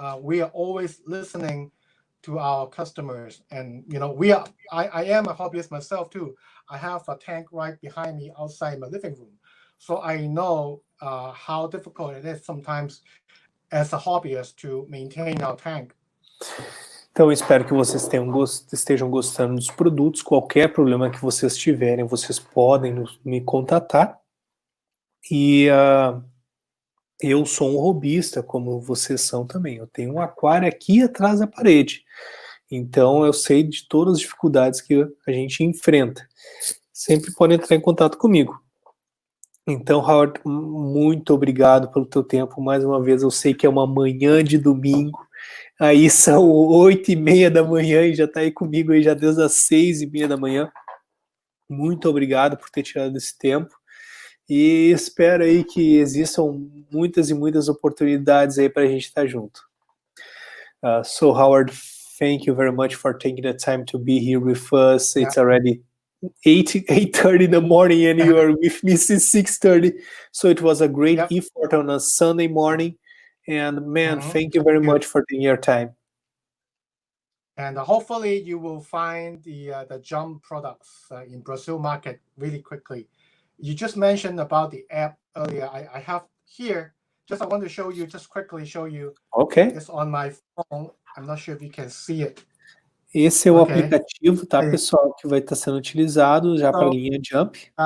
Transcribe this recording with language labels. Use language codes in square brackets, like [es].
[en] We are always listening to our customers, and I am a hobbyist myself too. I have a tank right behind me outside my living room, so I know how difficult it is sometimes as a hobbyist to maintain our tank. [pt] Então, eu espero que vocês estejam gostando dos produtos. Qualquer problema que vocês tiverem, vocês podem me contatar. E eu sou um hobbyista, como vocês são também. Eu tenho um aquário aqui atrás da parede. Então, eu sei de todas as dificuldades que a gente enfrenta. Sempre podem entrar em contato comigo. Então, Howard, muito obrigado pelo teu tempo. Mais uma vez, eu sei que é uma manhã de domingo. Aí são 8h30 da manhã e já está aí comigo aí já desde as 6h30 da manhã. Muito obrigado por ter tirado esse tempo. E espero aí que existam muitas e muitas oportunidades aí para a gente estar junto. [en] So, Howard, thank you very much for taking the time to be here with us. It's already 8:30 in the morning and you are with me since 6:30. So it was a great effort on a Sunday morning. And man, thank you very much for taking your time. And hopefully you will find the jump products in Brazil market really quickly. You just mentioned about the app earlier. I have here, I want to quickly show you. Okay. It's on my phone. I'm not sure if you can see it. [pt] Esse é o aplicativo, tá, pessoal, que vai estar sendo utilizado já para a linha Jump.